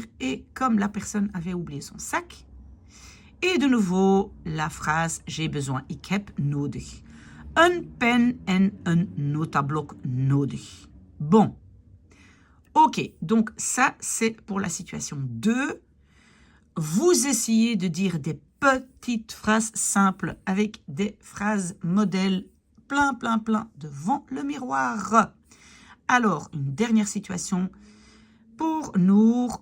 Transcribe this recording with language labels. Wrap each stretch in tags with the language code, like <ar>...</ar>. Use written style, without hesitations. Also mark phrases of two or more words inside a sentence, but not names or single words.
<fr>Et comme la personne avait oublié son sac, et de nouveau, la phrase « J'ai besoin,</fr> <nl>ik heb nodig ». Een pen en een notablok nodig.</nl> <fr>Bon. Ok, donc ça, c'est pour la situation 2. Vous essayez de dire des petites phrases simples avec des phrases modèles plein devant le miroir. Alors, une dernière situation pour Nour.</fr>